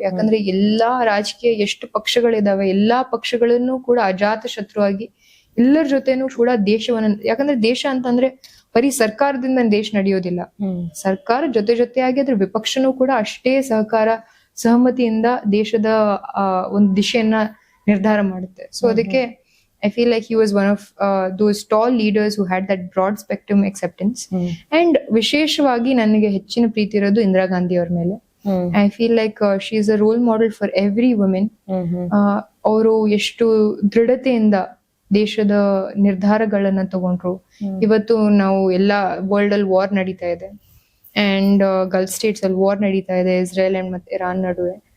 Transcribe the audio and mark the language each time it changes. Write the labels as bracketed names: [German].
[Kannada] ಯಾಕಂದ್ರೆ ಎಲ್ಲಾ ರಾಜಕೀಯ ಎಷ್ಟು ಪಕ್ಷಗಳಿದಾವೆ, ಎಲ್ಲಾ ಪಕ್ಷಗಳನ್ನು ಕೂಡ ಅಜಾತ ಶತ್ರುವಾಗಿ ಎಲ್ಲರ ಜೊತೆನೂ ಕೂಡ ದೇಶವನ್ನ, ಯಾಕಂದ್ರೆ ದೇಶ ಅಂತಂದ್ರೆ ಬರೀ ಸರ್ಕಾರದಿಂದ ದೇಶ ನಡೆಯೋದಿಲ್ಲ, ಸರ್ಕಾರ ಜೊತೆಯಾಗಿ ಅದ್ರ ವಿಪಕ್ಷನೂ ಕೂಡ ಅಷ್ಟೇ ಸಹಮತಿಯಿಂದ ದೇಶದ ಒಂದು ದಿಶೆಯನ್ನ ನಿರ್ಧಾರ ಮಾಡುತ್ತೆ. ಸೊ ಅದಕ್ಕೆ [English] I feel like he was one of those tall leaders who had that broad spectrum acceptance. [Kannada] And ವಿಶೇಷವಾಗಿ ನನಗೆ ಹೆಚ್ಚಿನ ಪ್ರೀತಿ ಇರೋದು ಇಂದಿರಾ ಗಾಂಧಿ ಅವ್ರ ಮೇಲೆ. [English] I feel like she is a role model for every woman. [Kannada] ಅವರು ಎಷ್ಟು ದೃಢತೆಯಿಂದ ದೇಶದ ನಿರ್ಧಾರಗಳನ್ನ ತಗೊಂಡ್ರು. ಇವತ್ತು ನಾವು ಎಲ್ಲಾ ವರ್ಲ್ಡ್ ಅಲ್ಲಿ ವಾರ್ ನಡೀತಾ ಇದೆ, ಅಂಡ್ ಗಲ್ಫ್ ಸ್ಟೇಟ್ಸ್ ಅಲ್ಲಿ ವಾರ್ ನಡೀತಾ ಇದೆ, ಇಸ್ರೇಲ್ ಅಂಡ್ ಮತ್ತೆ ಇರಾನ್ ನಡುವೆ.